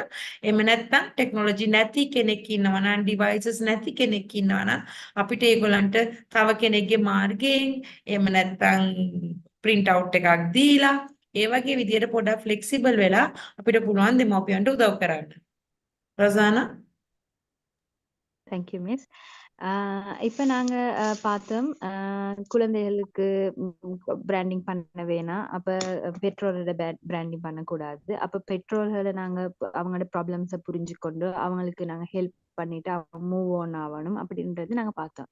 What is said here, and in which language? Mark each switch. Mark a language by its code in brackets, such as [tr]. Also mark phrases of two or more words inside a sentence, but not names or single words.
[si] එහෙම නැත්නම් ටෙක්නොලොජි නැති කෙනෙක් ඉන්නවා නම් ඩිවයිසස් නැති කෙනෙක් ඉන්නවා නම් අපිට ඒගොල්ලන්ට තව කෙනෙක්ගේ මාර්ගයෙන් එහෙම නැත්නම් [en] print out [si] එකක් දීලා ඒ වගේ විදියට පොඩක් ෆ්ලෙක්සිබල් වෙලා අපිට පුළුවන් දෙමව්පියන්ට උදව් කරන්න. රසානා [en] Thank you miss. [ta] இப்போ நாங்கள் பார்த்தோம் குழந்தைகளுக்கு பிராண்டிங் பண்ண வேணாம், அப்போ பெற்றோரோட பிராண்டிங் பண்ணக்கூடாது. அப்போ பெற்றோர்களை நாங்கள் அவங்களோட ப்ராப்ளம்ஸை புரிஞ்சுக்கொண்டு அவங்களுக்கு நாங்கள் ஹெல்ப் பண்ணிட்டு அவங்க [en] move on [ta] ஆகணும் அப்படின்றது நாங்கள் பார்த்தோம்.